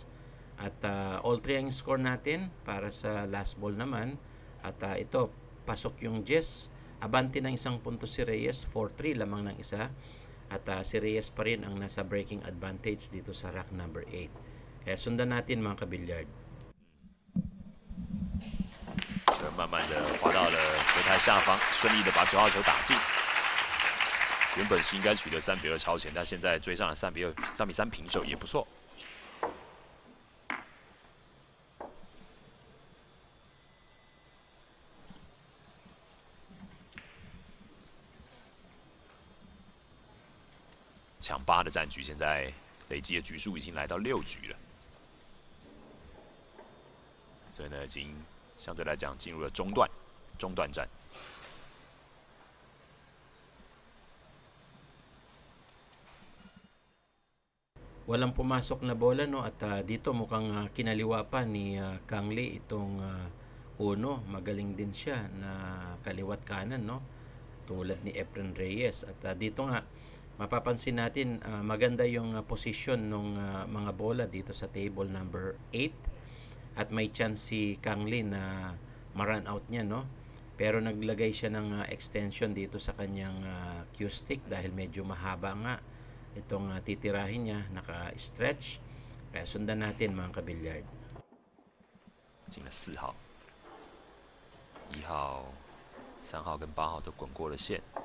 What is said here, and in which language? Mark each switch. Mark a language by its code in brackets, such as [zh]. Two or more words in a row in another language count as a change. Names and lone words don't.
[tl] At all 3 ang score natin para sa [en] last ball [tl] naman. At ito, pasok yung Jess. Abante ng 1 punto si Reyes, 4-3 lamang ng isa. At si Reyes pa rin ang nasa [en] breaking advantage [tl] dito sa [en] rack number 8. [tl] Kaya sundan natin mga kabilyard. [zh] 就慢慢的滑到了球台下方，顺利的把9号球打进。原本是应该取得3-2超前，但现在追上了3-2、3-3平手也不错。抢8的战局，现在累积的局数已经来到6局了，所以呢，已经相对来讲进入了中段战。 [tl] Walang pumasok na bola, no? At dito mukhang kinaliwa pa ni Kang Lee itong uno. Magaling din siya na kaliwat kanan, no? Tulad ni Efren Reyes. At dito nga mapapansin natin maganda yung posisyon ng mga bola dito sa [en] table number 8. [tl] At may chance si Kang Lee na ma-run out niya, no? Pero naglagay siya ng extension dito sa kanyang [en] cue stick [tl] dahil medyo mahaba nga itong titirahin niya, naka-stretch. Kaya sundan natin mga kabilyard. [zh] 进了4号、1号、3号跟8号都滚过了线。